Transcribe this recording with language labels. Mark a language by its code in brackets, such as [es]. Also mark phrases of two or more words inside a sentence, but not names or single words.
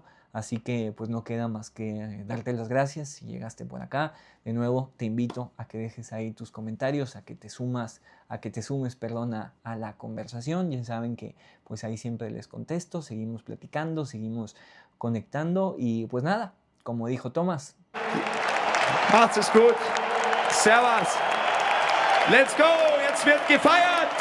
[es] Así que pues no queda más que darte las gracias si llegaste por acá. De nuevo te invito a que dejes ahí tus comentarios, a que te sumes a la conversación. Ya saben que pues ahí siempre les contesto, seguimos platicando, seguimos conectando y pues nada, como dijo Thomas. [de] Macht's es gut. Servus. [en] Let's go. [de] Jetzt wird gefeiert.